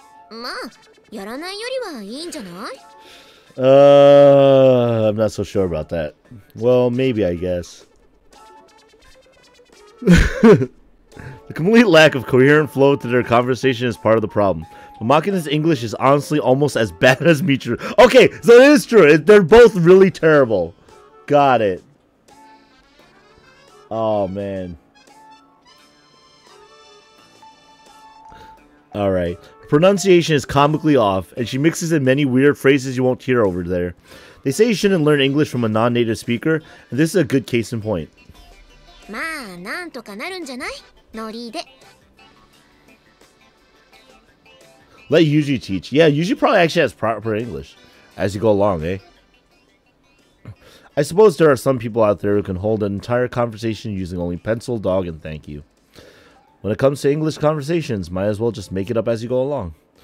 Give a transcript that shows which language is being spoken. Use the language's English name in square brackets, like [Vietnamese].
[Japanese] まあ、やらないよりはいいんじゃない? [English] I'm not so sure about that. Well, maybe, I guess. The complete lack of coherent flow to their conversation is part of the problem. But Makina's English is honestly almost as bad as Michiru. Okay, so it is true. They're both really terrible. Got it. Oh, man. Alright. Pronunciation is comically off, and she mixes in many weird phrases you won't hear over there. They say you shouldn't learn English from a non-native speaker, and this is a good case in point. [Japanese] まあ、なんとかなるんじゃない? ノリで。 [English] Let Yuji teach. Yeah, Yuji probably actually has proper English as you go along, eh? I suppose there are some people out there who can hold an entire conversation using only pencil, dog, and thank you. When it comes to English conversations, might as well just make it up as you go along.